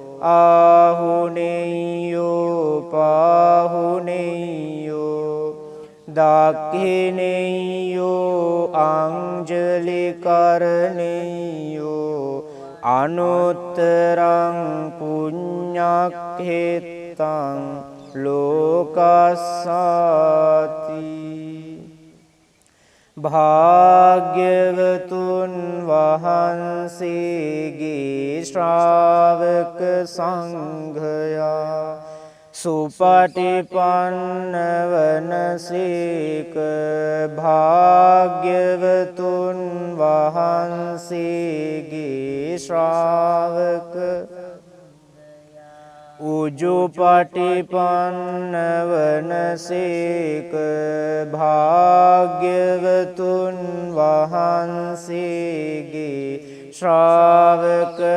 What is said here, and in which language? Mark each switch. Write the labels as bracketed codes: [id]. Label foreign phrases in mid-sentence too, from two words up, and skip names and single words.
[pi] ආහුනේයෝ පාහුනේයෝ දක්ඛිනේයෝ අංජලි කරණේයෝ අනුත්තරං පුඤ්ඤක්ඛෙත්තං ලෝකස්සාති [si] භාග්‍යවතුන් වහන්සේගේ ශ්‍රාවක සංඝයා සුපටිපන්න වනසේක භාග්‍යවතුන් වහන්සේගේ ශ්‍රාවක උජුපටිපන්න වනසේක භාග්‍යවතුන් වහන්සේගේ ශ්‍රාවක